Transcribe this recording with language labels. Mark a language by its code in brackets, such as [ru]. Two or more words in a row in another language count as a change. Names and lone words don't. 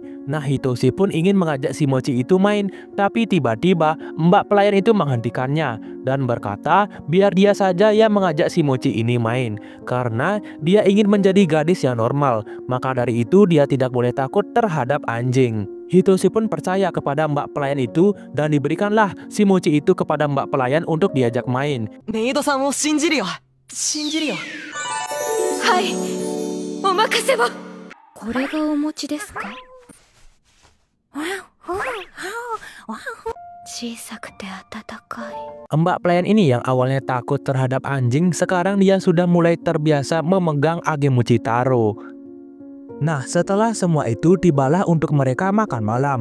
[id] Nah, Hitoshi pun ingin mengajak si mochi itu main, tapi tiba-tiba mbak pelayan itu menghentikannya dan berkata biar dia saja yang mengajak si mochi ini main, karena dia ingin menjadi gadis yang normal. Maka dari itu dia tidak boleh takut terhadap anjing. Hitoshi pun percaya kepada mbak pelayan itu dan diberikanlah si mochi itu kepada mbak pelayan untuk diajak main. [ja] メイドさんを信じるよ. 信じるよ. はい、お任せを。これがお餅ですか? [id] Mbak pelayan ini yang awalnya takut terhadap anjing, sekarang dia sudah mulai terbiasa memegang Age Mochi Taro. Nah, setelah semua itu tibalah untuk mereka makan malam.